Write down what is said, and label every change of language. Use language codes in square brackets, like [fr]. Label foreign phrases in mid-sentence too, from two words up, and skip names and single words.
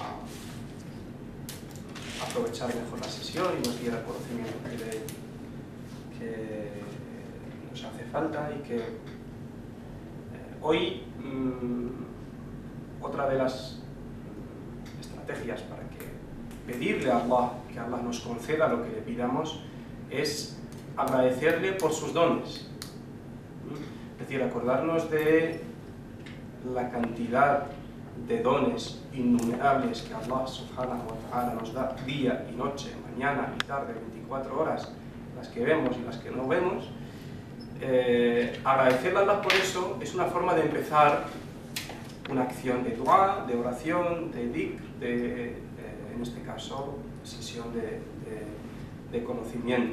[es] aprovechar mejor la sesión y nos diera el conocimiento que nos hace falta, y que hoy otra de las estrategias para pedirle a Allah que Allah nos conceda lo que le pidamos es agradecerle por sus dones. Es decir, acordarnos de la cantidad de dones innumerables que Allah [ar] سبحانه وتعالى [es] nos da día y noche, mañana y tarde, 24 horas, las que vemos y las que no vemos. Agradecerle a Allah por eso es una forma de empezar una acción de dua, de oración, de dhikr, en este caso, sesión de conocimiento.